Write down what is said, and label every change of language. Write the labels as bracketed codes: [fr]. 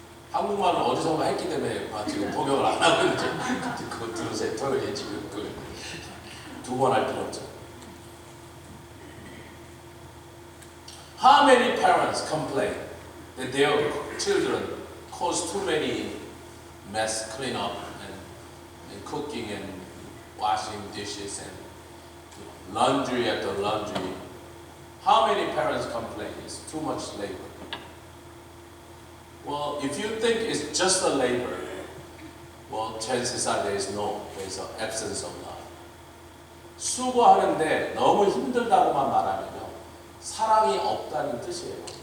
[ko] 한국말을 어디선가 했기 때문에 지금 통역을 안 하고 있는지 그거 들으세요. 통역이 지금 두 번 할 필요 없죠. [en] How many parents complain that their children cause too many mess, clean up, and cooking and washing dishes and laundry after laundry? How many parents complain it's too much labor? Well, if you think it's just a labor, well, chances are there's an absence of love. [ko] 수고하는데 너무 힘들다고만 말하면요, 사랑이 없다는 뜻이에요.